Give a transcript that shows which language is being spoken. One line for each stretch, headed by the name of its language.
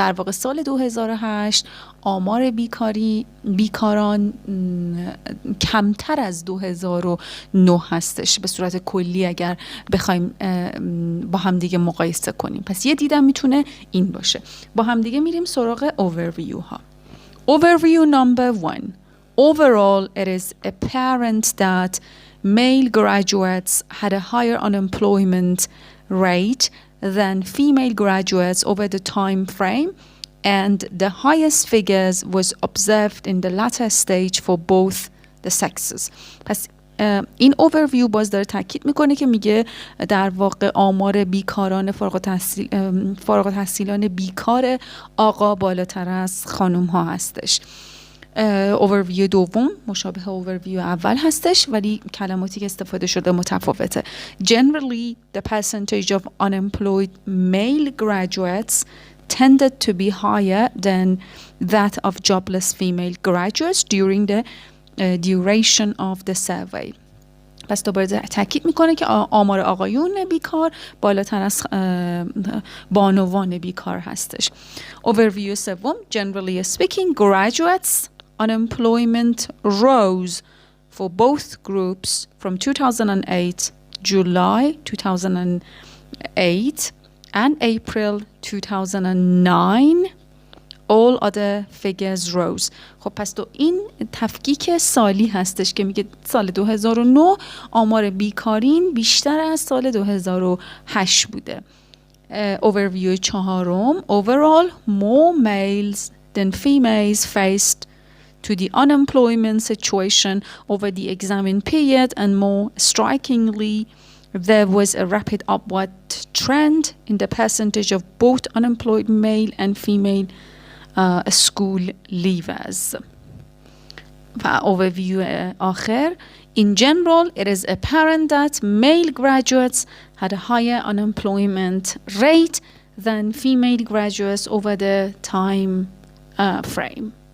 Persian: در واقع سال 2008 آمار بیکاران کمتر از 2009 هستش به صورت کلی اگر بخوایم با هم دیگه مقایسه کنیم. پس یه دیدم میتونه این باشه. با هم دیگه میریم سراغ overview ها.
English: Overview number 1. Overall, it is apparent that male graduates had a higher unemployment rate than female graduates over the time frame, and the highest figures was observed in the latter stage for both the sexes.
Persian: پس این اوورویو باز داره تاکید میکنه که میگه در واقع آمار بیکاران فارغ التحصیلان بیکار آقا بالاتر از خانم ها هستش. اوورویو دوم مشابه اوورویو اول هستش ولی کلماتی که استفاده شده متفاوته.
English: Generally, the percentage of unemployed male graduates tended to be higher than that of jobless female graduates during the duration of the survey.
Persian: پس دوباره تاکید میکنه که آمار آقایون بیکار بالاتر از بانوان بیکار هستش.
English: Overview سوم. Generally speaking, graduates unemployment rose for both groups from 2008, July 2008 and April 2009, all other figures rose.
Persian: خب پس این تفکیک سالی هستش که میگه سال 2009 آمار بیکارین بیشتر از سال 2008 بوده. overview چهارم.
English: Overall, more males than females faced to the unemployment situation over the examined period, and more strikingly, there was a rapid upward trend in the percentage of both unemployed male and female school leavers.
Persian: و overview آخر.
English: In general, it is apparent that male graduates had a higher unemployment rate than female graduates over the time frame.